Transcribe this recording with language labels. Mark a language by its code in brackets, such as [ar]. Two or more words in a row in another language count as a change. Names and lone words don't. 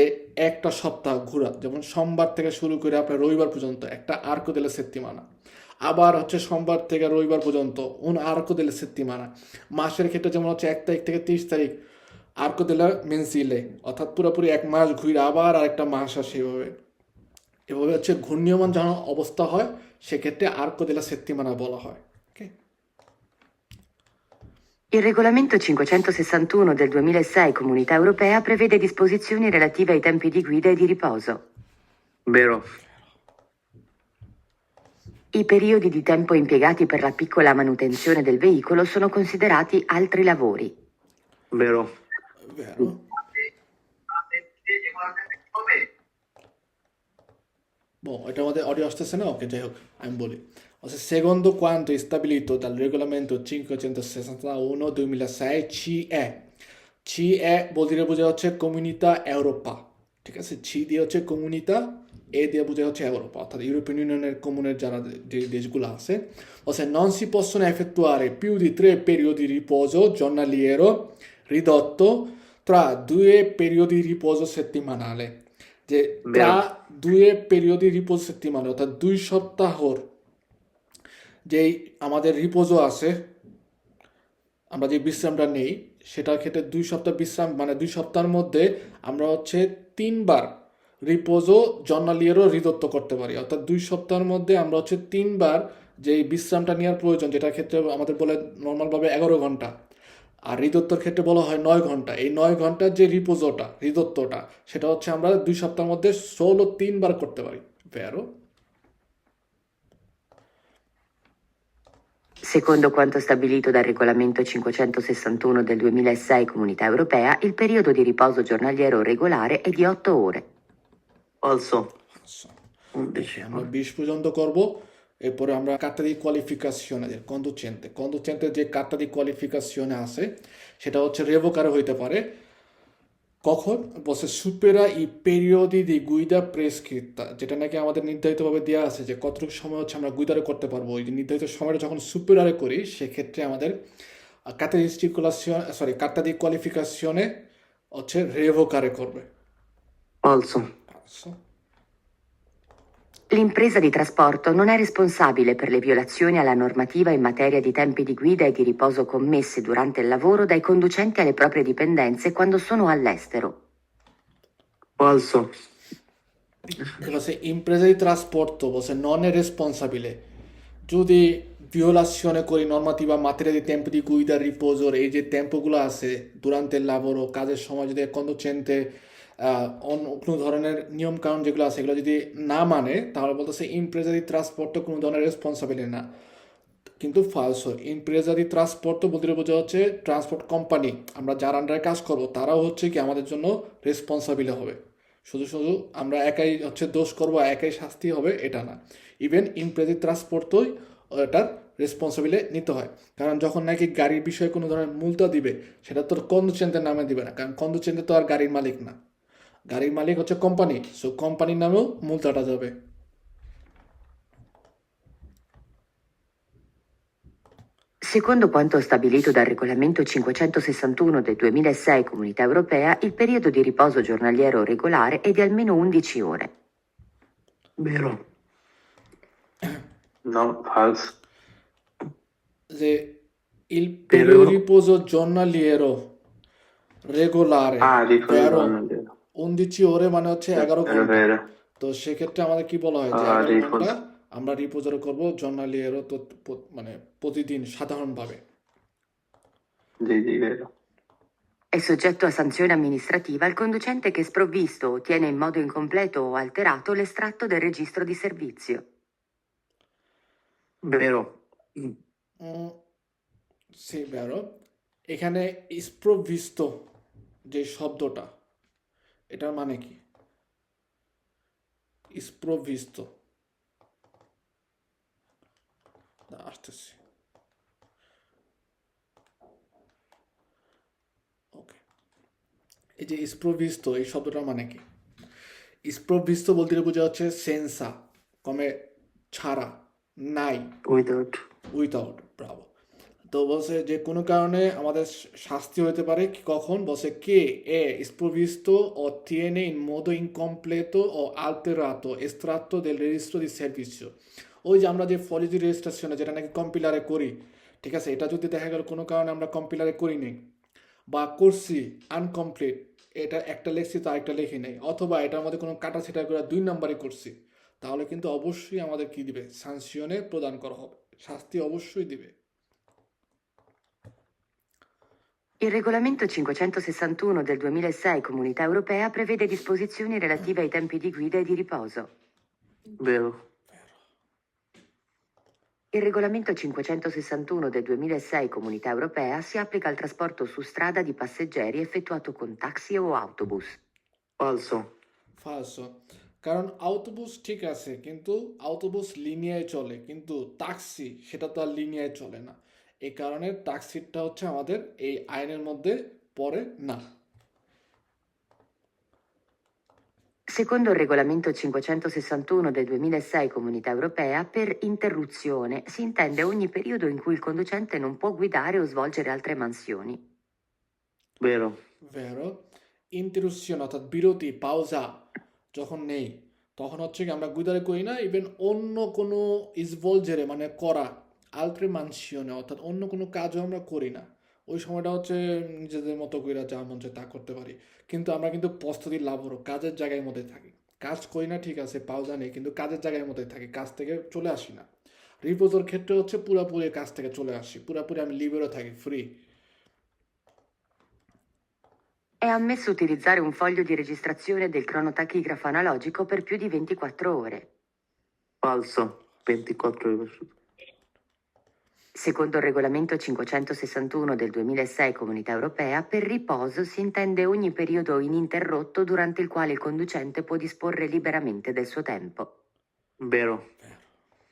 [bn] একটা সপ্তাহ ঘোরা যেমন সোমবার থেকে শুরু করে আপনার রবিবার পর্যন্ত একটা [it] arco della settimana [bn] আবার হচ্ছে সোমবার থেকে রবিবার পর্যন্ত [it] arco della settimana [bn] মাসের ক্ষেত্রে যেমন হচ্ছে 1 তারিখ থেকে 30 তারিখ [it] arco della mensile [bn] অর্থাৎ পুরোপুরি 1 মাস ঘুরে আবার আরেকটা মাস আসে এভাবে হচ্ছে ঘূর্ণীয়মান যখন অবস্থা হয় সেক্ষেত্রে [it] arco della settimana [bn] বলা হয় ওকে [it] Il regolamento 561 del 2006 Comunità Europea prevede disposizioni relative ai tempi di guida e di riposo. Vero. I periodi di tempo impiegati per la piccola manutenzione del veicolo sono considerati altri lavori. Vero. vero boh [bn] এটা আমাদের অডিও আসতেছে না ওকে যাই হোক আমি বলি [it] secondo quanto stabilito dal regolamento 561 2006 CE [bn] বল দিয়ে বোঝা হচ্ছে [it] Comunità Europa [bn] ঠিক আছে সি দিয়ে হচ্ছে Comunità এ দিয়ে বোঝা হচ্ছে Europa অর্থাৎ ইউরোপিয়ান ইউনিয়নের কমুনের যারা যে দেশগুলো আছে [it] non si possono effettuare più di 3 periodi di riposo giornaliero ridotto tra 2 periodi di riposo settimanale [bn] যে [it] tra 2 periodi di riposo settimanale [bn] অর্থাৎ 2 সপ্তাহর যেই আমাদের রিপোজো আছে আমরা যে বিশ্রামটা নেই সেটার ক্ষেত্রে 2 সপ্তাহ বিশ্রাম মানে 2 সপ্তাহের মধ্যে আমরা হচ্ছে 3 বার [it] riposo giornaliero ridotto [bn] করতে পারি অর্থাৎ 2 সপ্তাহের মধ্যে আমরা হচ্ছে 3 বার যে বিশ্রামটা নেওয়ার প্রয়োজন যেটার ক্ষেত্রে আমাদের বলে নর্মালভাবে 11 ঘন্টা আর রিদত্তর ক্ষেত্রে বলা হয় 9 ঘন্টা এই 9 ঘন্টার যে রিদত্তটা সেটা হচ্ছে আমরা 2 সপ্তাহের মধ্যে 3 বার করতে পারি vero [it] Secondo quanto stabilito dal regolamento 561 del 2006 Comunità Europea, il periodo di riposo giornaliero regolare è di 8 ore. Falso. [bn] 11 আমরা 20 পর্যন্ত করব এরপরে আমরা [it] carta di qualificazione del conducente [bn] কন্ডুচেন্টের যে [it] carta di qualificazione [bn] আছে সেটা হচ্ছে রেভোকারে হইতে পারে কখন বসে [it] supera i periodi di guida prescritta [bn] যেটা নাকি আমাদের নির্ধারিতভাবে দেওয়া আছে যে কতটুকু সময় হচ্ছে আমরা গুইদারে করতে পারবো ওই যে নির্ধারিত সময়টা যখন সুপেরারে করি সেক্ষেত্রে আমাদের carta di qualificazione হচ্ছে রেভোকারে করবে [it] falso, L'impresa di trasporto non è responsabile per le violazioni alla normativa in materia di tempi di guida e di riposo commesse durante il lavoro dai conducenti alle proprie dipendenze quando sono all'estero. falso, বলছে impresa di trasporto বলছে non è responsabile যদি violazione করি normativa in materia di tempi di guida riposo [bn] এই যে টেম্পোগুলো আছে [it] durante il lavoro [bn] কাজের সময় যদি [it] conducente [bn] কোনো ধরনের নিয়ম কানুন যেগুলো আছে এগুলো যদি না মানে তাহলে বলতেছে [it] impresa di trasporto [bn] কোনো ধরনের রেসপন্সিবিলিটি না কিন্তু [it] falso impresa di [bn] ট্রান্সপোর্ট বলতে বোঝা হচ্ছে [en] transport company [bn] আমরা যার আন্ডারে কাজ করব তারাও হচ্ছে কি আমাদের জন্য রেসপন্সিবল হবে শুধু শুধু আমরা একাই হচ্ছে দোষ করব একাই শাস্তি হবে এটা না ইভেন [it] impresa di trasporto [bn] এটার রেসপন্সিবিলিটি নিতে হয় কারণ যখন নাকি গাড়ির বিষয়ে কোনো ধরনের মূল্য দিবে সেটা তোর কন্ডুচেন্টের নামে দিবে না কারণ কন্ডুচেন্টে তো আর গাড়ির মালিক না গাড়ির মালিক হচ্ছে কোম্পানি সো কোম্পানির নামেও মূল্যটা যাবে [it] Secondo quanto stabilito dal regolamento 561 del 2006 Comunità Europea, il periodo di riposo giornaliero regolare è di almeno 11 ore. vero, no, falso, যে il periodo di riposo giornaliero regolare vero 11 ore [bn] মানে হচ্ছে [it] 11 vero, [bn] ঘন্টা [it] vero, [bn] তো সেক্ষেত্রে আমাদের কি বলা হয় যে 11 [it] riposo. [bn] ঘন্টা আমরা [it] riposare [bn] জর্নালিয়েরও তো মানে প্রতিদিন সাধারণভাবে [it] Sì, vero, È soggetto a sanzione amministrativa il conducente che sprovvisto o tiene in modo incompleto o alterato l'estratto del registro di servizio. vero, [bn] সে বেরো এখানে স্প্রভিস্ত যে শব্দটা এটার মানে কি স্প্রভিস্ত আসতেছি ওকে এই যে স্প্রভিস্ত এই শব্দটার মানে কি স্প্রভিস্ত বলতে বোঝা হচ্ছে সেন্সা কমে ছাড়া নাই [en] without, [bn] উইথাউট ব্রাভো তো বলছে যে কোনো কারণে আমাদের শাস্তি হতে পারে কখন বলছে কে [it] sprovvisto o tiene in modo incompleto o alterato estratto del registro di servizio [bn] ওই যে আমরা যে ফলিজি রেজিস্ট্রেশনে যেটা নাকি কম্পিলারে করি ঠিক আছে এটা যদি দেখা গেল কোনো কারণে আমরা কম্পিলারে করি নি বা করছি আনকমপ্লিট এটা একটা লেখছি তো আরেকটা লেখি নেই অথবা এটার মধ্যে কোনো কাটা ছিটা করে 2 নম্বরে করছি তাহলে কিন্তু অবশ্যই আমাদের কি দিবে সাংশনে প্রদান করা হবে শাস্তি অবশ্যই দিবে [it] Il regolamento 561 del 2006 Comunità Europea prevede disposizioni relative ai tempi di guida e di riposo. vero, Il regolamento 561 del 2006 Comunità Europea si applica al trasporto su strada di passeggeri effettuato con taxi o autobus. falso, [bn] ফালসো কারণ আউটোবুস ঠিক আছে কিন্তু আউটোবুস লিনিয়ায় চলে কিন্তু ট্যাক্সি সেটা তো আর লিনিয়ায় চলে না এই কারণে ট্যাক্সিটা হচ্ছে আমাদের এই আইনের মধ্যে পড়ে না [it] Secondo il regolamento 561 del 2006 Comunità Europea, per interruzione si intende ogni periodo in cui il conducente non può guidare o svolgere altre mansioni. vero, [bn] ভেরো ইন্টারুপশন অর্থাৎ বিরতি পাউজা যখন নেই তখন হচ্ছে কি আমরা গুইদারে করি না ইভেন অন্য কোনো ইসভলজেরে মানে করা [it] altre mansioni [bn] অর্থাৎ অন্য কোনো কাজও আমরা করি না ওই সময়টা হচ্ছে নিজেদের মতো করে যা মন চায় তা করতে পারি কিন্তু আমরা কিন্তু প্রস্তুতি লাভ হলো কাজের জায়গায় মধ্যে থাকি কাজ করি না ঠিক আছে পাউজা নেই কিন্তু কাজের জায়গায় মধ্যে থাকি কাজ থেকে চলে আসি না রিপোজের ক্ষেত্রে হচ্ছে পুরোপুরি কাজ থেকে চলে আসি পুরোপুরি আমি লিবেরও থাকি ফ্রি [it] È ammesso utilizzare un foglio di registrazione del cronotachigrafo analogico per più di 24 ore. falso, 24 ore. Secondo il regolamento 561 del 2006 Comunità Europea, per riposo si intende ogni periodo ininterrotto durante il quale il conducente può disporre liberamente del suo tempo.